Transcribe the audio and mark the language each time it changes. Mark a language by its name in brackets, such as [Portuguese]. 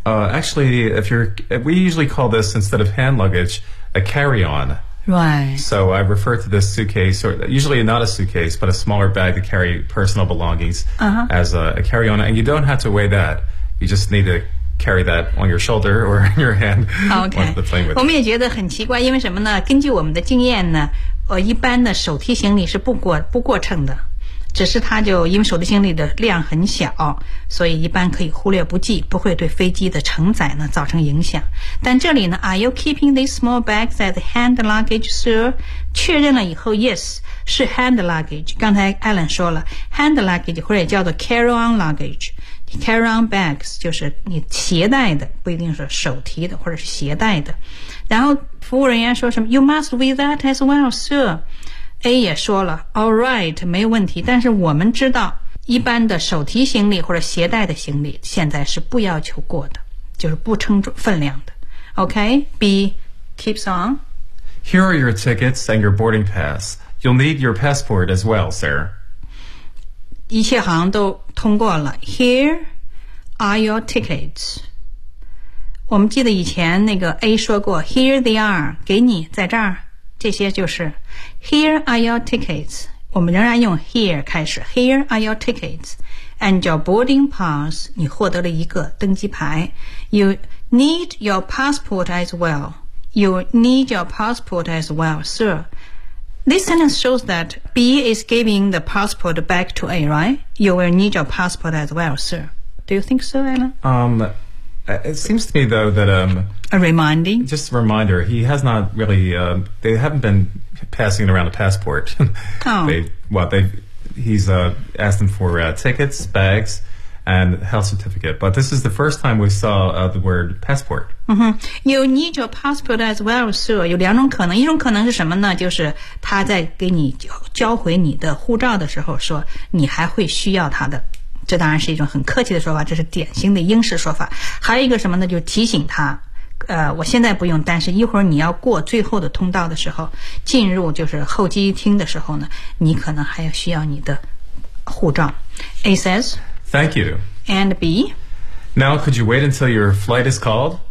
[English] Actually, we usually call this, instead of hand luggage, a carry-on. Right. So I refer to this suitcase, or usually not a suitcase, but a smaller bag to carry personal belongings as a carry-on. And you don't have to weigh that. You just need to carry that on your shoulder or in your hand. [Chinese] Okay. 我们也觉得很奇怪，因为什么呢？根据我们的经验呢，一般的手提行李是不过秤的。只是他就因为手提行李的量很小所以一般可以忽略不计不会对飞机的承载呢造成影响。 [English] 但这里呢 ,Are you keeping these small bags as hand luggage, sir? [Chinese] 确认了以后 ,yes, 是 hand luggage。刚才 Alan 说了 ,hand luggage 或者也叫做 carry on luggage,carry on bags, 就是你携带的不一定是手提的或者是携带的。 [English] 然后服务人员说什么 ,you must weigh that as well, sir. [Chinese] A 也说了 , all right, 没问题但是我们知道一般的手提行李或者携带的行李现在是不要求过的就是不称分量的。 [English] OK, B keeps on. Here are your tickets and your boarding pass. You'll need your passport as well, sir. [Chinese] 一切好像都通过了。 Here are your tickets. 我们记得以前那个 A 说过 , here they are, 给你在这儿。 [English] 这些就是 Here are your tickets 我们仍然用 here 开始 Here are your tickets And your boarding pass 你获得了一个登机牌 You need your passport as well You need your passport as well, sir This sentence shows that B is giving the passport back to A, right? You will need your passport as well, sir Do you think so, Alan? It seems to me, though, that... A reminding? Just a reminder. He has not really... they haven't been passing around a passport. Oh. He's asked them for tickets, bags, and health certificate. But this is the first time we saw the word passport. Mm-hmm. You need your passport as well, sir. [Chinese] 有两种可能。一种可能是什么呢？就是他在给你交回你的护照的时候说你还会需要他的。这当然是一种很客气的说法这是典型的英式说法还有一个什么呢就提醒他我现在不用但是一会儿你要过最后的通道的时候进入就是候机厅的时候呢你可能还要需要你的护照 A says [English] Thank you And B Now could you wait until your flight is called?